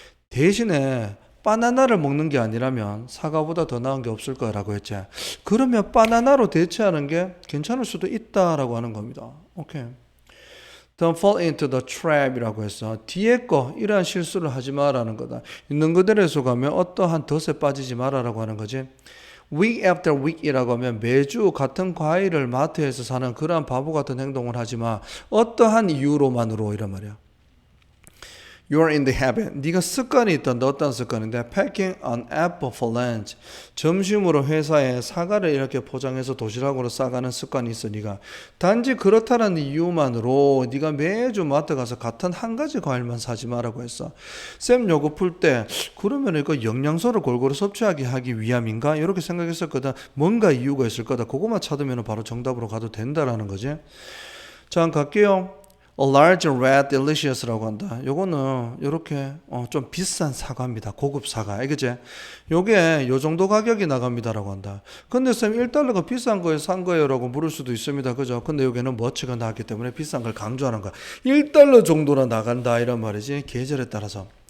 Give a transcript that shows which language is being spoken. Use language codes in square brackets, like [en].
[ko] 대신에 바나나를 먹는 게 아니라면 사과보다 더 나은 게 없을 거라고 했지. 그러면 바나나로 대체하는 게 괜찮을 수도 있다라고 하는 겁니다. 오케이. [en] Don't fall into the trap [ko] 이라고 했어. 뒤에 거 이러한 실수를 하지 마라는 거다. 있는 그대로에 속하면 어떠한 덫에 빠지지 마라라고 하는 거지. [en] Week after week [ko] 이라고 하면 매주 같은 과일을 마트에서 사는 그러한 바보 같은 행동을 하지 마. 어떠한 이유로만으로 이란 말이야. [en] You're in the habit. [ko] 네가 습관이 있던데 어떤 습관인데 [en] packing an apple for lunch. [ko] 점심으로 회사에 사과를 이렇게 포장해서 도시락으로 싸가는 습관이 있어. 네가 단지 그렇다는 이유만으로 네가 매주 마트 가서 같은 한 가지 과일만 사지 마라고 했어. 쌤 요거 풀 때 그러면 이거 영양소를 골고루 섭취하게 하기 위함인가 이렇게 생각했었거든. 뭔가 이유가 있을 거다. 그것만 찾으면 바로 정답으로 가도 된다라는 거지. 자, 갈게요. [en] A large red delicious [ko] 라고 한다. 요거는 요렇게 좀 비싼 사과입니다. 고급 사과. 알겠지? 요게 요 정도 가격이 나갑니다라고 한다. 근데 쌤 1달러가 비싼 거에 산 거예요 라고 물을 수도 있습니다. 그죠? 근데 여기는 머치가 나왔기 때문에 비싼 걸 강조하는 거야. 1달러 정도나 나간다 이런 말이지. 계절에 따라서.